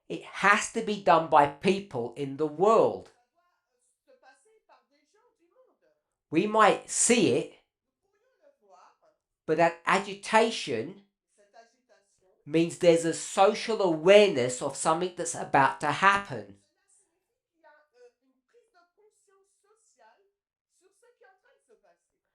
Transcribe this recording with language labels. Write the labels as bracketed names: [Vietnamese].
[English] it has to be done by people in the world. [French] ça doit se passer par des gens du monde. [English] We might see it, [French] Nous pourrions le voir, [English] but that agitation [French] cette agitation. [English] means there's a social awareness of something that's about to happen. [French] Cela signifie qu'il y a une prise de conscience sociale sur ce qui est en train de se passer.